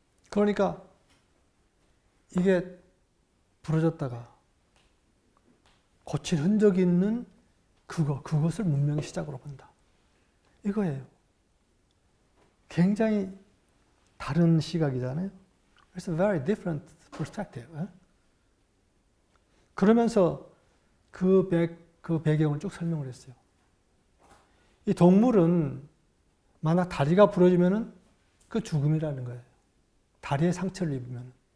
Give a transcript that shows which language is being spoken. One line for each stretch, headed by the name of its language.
Korean: 그러니까 이게 부러졌다가 고친 흔적이 있는 그것을 문명의 시작으로 본다. 이거예요. 굉장히 다른 시각이잖아요.
English: It's a very different perspective.
Korean: 그러면서 그 배경을 쭉 설명을 했어요. 이 동물은 만약 다리가 부러지면은 그 죽음이라는 거예요. 다리에 상처를 입으면.